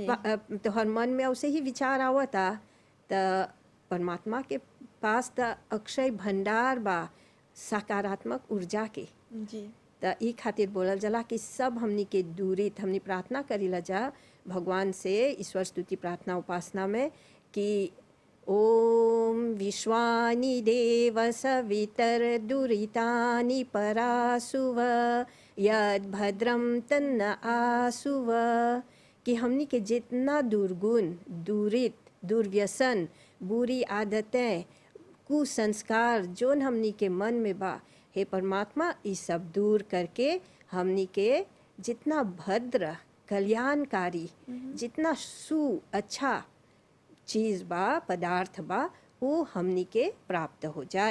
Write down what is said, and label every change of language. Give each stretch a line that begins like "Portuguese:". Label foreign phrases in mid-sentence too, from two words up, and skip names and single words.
Bhojpuri: तोहर मन में औसे ही विचार आवता त परमात्मा के पास त अक्षय भंडार बा सकारात्मक ऊर्जा के। जी त ई खातिर बोलल जाला कि सब हमनी के दूरी हमनी प्रार्थना करीला जा भगवान से ईश्वर स्तुति प्रार्थना उपासना में कि
Sanskrit: ओम विश्वानि देव सवितर दुरितानि परासुव यद भद्रम तन्न आसुव,
Bhojpuri: कि हमनी के जितना दुर्गुण दुरित दुर्व्यसन बुरी आदतें कुसंस्कार जोन हमनी के मन में बा, हे परमात्मा ये सब दूर करके हमनी के जितना भद्र कल्याणकारी जितना अच्छा चीज़ बा पदार्थ बा वो हमनी के प्राप्त हो जाए।